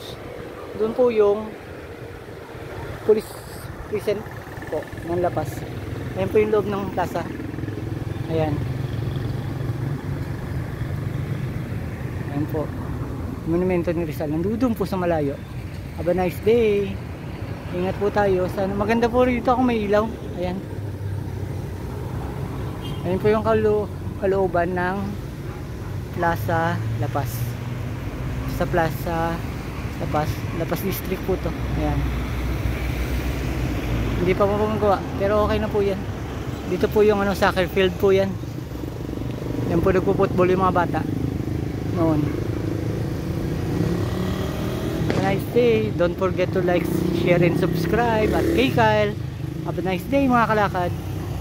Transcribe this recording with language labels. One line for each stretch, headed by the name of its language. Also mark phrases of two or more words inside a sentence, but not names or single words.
Filipino: Doon po yung
English: police prison
Filipino: po ng La Paz. Ayan po yung loob ng plaza. Ayan. Ayan po. Monumento ni Rizal. Nandudong po sa malayo.
English: Have a nice day.
Filipino: Ingat po tayo. Sana maganda po rito ako may ilaw. Ayan. Ayan po yung kalooban ng Plaza La Paz. Sa Plaza La Paz. La Paz District po to. Ayan. Hindi pa po magawa. Pero okay na po yan. Dito po yung ano,
English: soccer field
Filipino: po yan. Yan po nagpo-football yung mga bata. Noon.
English: Have a nice day. Don't forget to like, share, and subscribe.
Filipino: At kay Kyle.
English: Have a nice day
Filipino: mga kalakad.